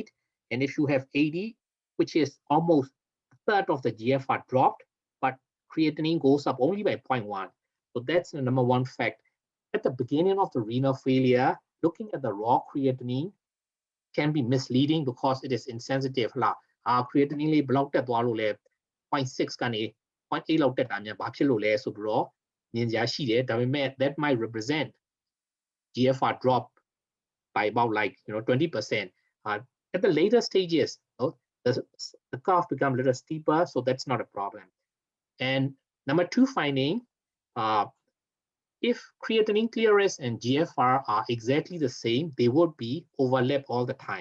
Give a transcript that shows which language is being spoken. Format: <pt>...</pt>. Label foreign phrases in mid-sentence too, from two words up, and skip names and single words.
<en>And if you have 80, which is almost a third of the GFR dropped, but creatinine goes up only by 0.1. So that's the number 1 fact. At the beginning of the renal failure, looking at the raw creatinine can be misleading because it is insensitive.</en> <my>Creatinine လေး ဘယ်လောက်တက်သွားလို့လဲ 0.6 ကနေ 0.8 လောက်တက်တာများဘာဖြစ်လို့လဲဆိုပြီးတော့မြင်စရာရှိတယ်ဒါပေမဲ့</my> <en>that might represent GFR drop by about 20%. At the later stages, the curve becomes a little steeper, so that's not a problem. And number 2 finding, if creatinine clearance and GFR are exactly the same, they would be overlapped all the time.</en>